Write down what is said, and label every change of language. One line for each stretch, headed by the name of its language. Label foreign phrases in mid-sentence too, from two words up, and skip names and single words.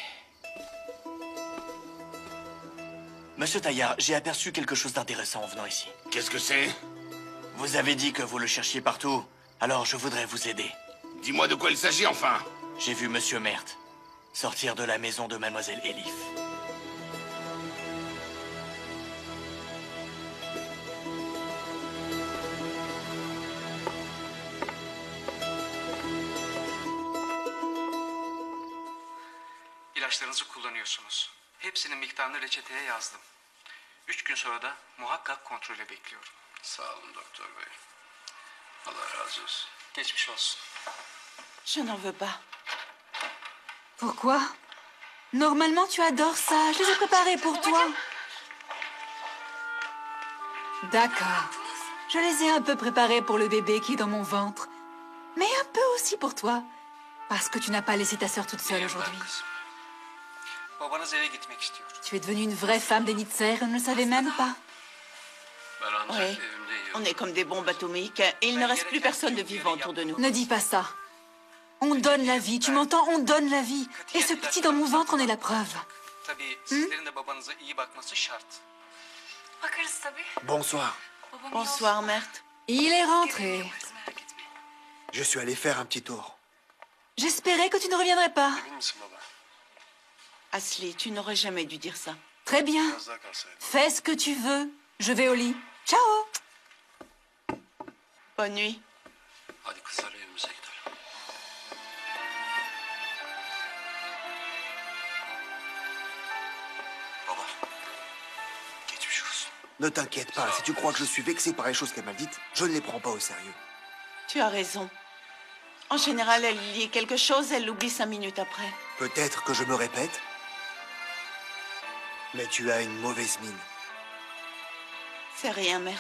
French: Monsieur Taillard, j'ai aperçu quelque chose d'intéressant en venant ici. Qu'est-ce que c'est? Vous avez dit que vous le cherchiez partout, alors je voudrais vous aider. Dis-moi de quoi il s'agit enfin. J'ai vu Monsieur Mert sortir de la maison de Mademoiselle Elif.
Turkish: İlaçlarınızı kullanıyorsunuz. Hepsinin miktarını reçeteye yazdım. 3 gün sonra da muhakkak kontrole bekliyorum. Sağ olun doktor bey. Allah razı olsun. Geçmiş olsun.
French: Je n'en veux pas. Pourquoi? Normalement, tu adores ça. Je les ai préparés pour toi. D'accord. Je les ai un peu préparés pour le bébé qui est dans mon ventre. Mais un peu aussi pour toi. Parce que tu n'as pas laissé ta sœur toute seule aujourd'hui.
Turkish: Babanız eve gitmek istiyor.
French: Tu es devenue une vraie femme d'Enitzer et on ne le savait même pas. Oui, on est comme des bombes atomiques et il ne reste plus personne de vivant autour de nous. Ne dis pas ça. On donne la vie, tu m'entends? On donne la vie. Et ce petit dans mon ventre en est la preuve.
Turkish: Tabii sizlerin de babanıza iyi bakması şart. Bakarız tabii.
French: Bonsoir. Bonsoir, Mert. Il est rentré. Je suis allé faire un petit tour. J'espérais que tu ne reviendrais pas. Asli, tu n'aurais jamais dû dire ça. Très bien. Fais ce que tu veux. Je vais au lit. Ciao. Bonne nuit.
Turkish: Hadi kızlar evimize gidelim. Baba. Geçmiş olsun.
French: Ne t'inquiète pas, si tu crois que je suis vexé par les choses qu'elle m'a dites, je ne les prends pas au sérieux. Tu as raison. En général, elle lit quelque chose, elle l'oublie 5 minutes après. Peut-être que je me répète, mais tu as une mauvaise mine. C'est rien, Mert.